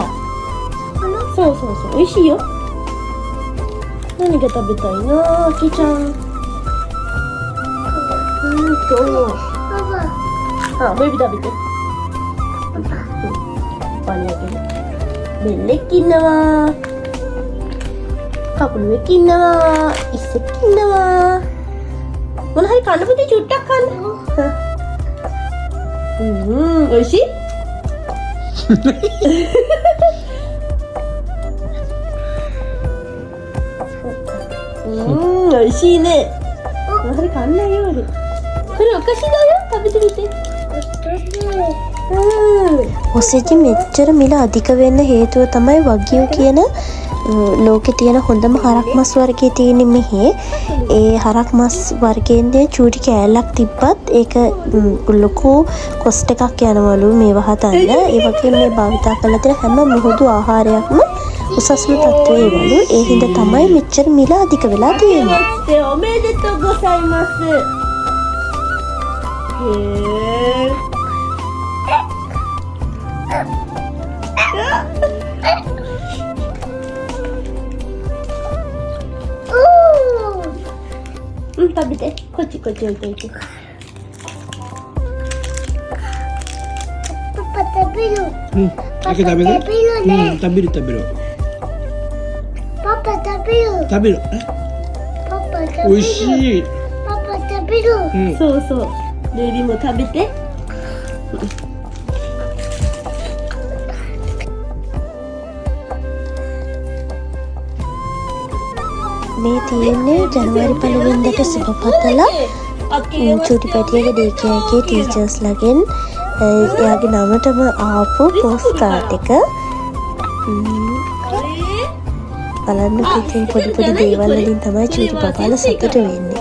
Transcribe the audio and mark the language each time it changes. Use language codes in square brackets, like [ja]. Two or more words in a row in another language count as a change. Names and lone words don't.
[ja] そう美味しいよ。何が食べたいなあきちゃん。ベビ食べて。パパにあげる。 [si] නෙල්ලෙක් ඉන්නවා. කකුලුවෙක් ඉන්නවා. ඉස්සෙක් ඉන්නවා. මොන හරි කන්න පුතේ චුට්ටක් කන්න. [ja] おいしい？おいしいね. [si] මොන හරි කන්න අයියෝලු. [ja] これお菓子だよ。食べてみて。 [si] ඔසේජි මෙච්චර මිල අධික වෙන්න හේතුව තමයි වගියු කියන ලෝකේ තියෙන හොඳම හරක් මස් වර්ගයේ තියෙන මෙහි. ඒ හරක් මස් වර්ගයෙන්දී චූටි කෑල්ලක් තිබ්බත් ඒක ලොකු කොස්ට් එකක් යනවලු මේව හදන්න. ඒ වගේම මේ භාවිතා කරලා තියෙන හැම මුහුදු ආහාරයක්ම උසස්ම තත්ත්වයේ වලු. ඒ හින්දා තමයි මෙච්චර මිල අධික වෙලා තියෙන්නේ. [ja] おめでとうございます. 食べて。こっち置いて。パパ食べる。パパ食べるね。食べる。パパ食べる。食べる。パパ食べる。美味しい。パパ食べる。そうベビーも食べて。 [si] මේ තියෙන්නේ ජනවාරි 1 වෙනිදාට සුබ පතලා චූටි පැටියගේ [en] day care [si] එකේ ටීචර්ස්ලාගෙන් එයාගේ නමටම ආපු [en] post card [si] එක. බලන්න පිටින් පොඩි දේවල් වලින් තමයි චූටි බබාලා සතුට වෙන්නේ.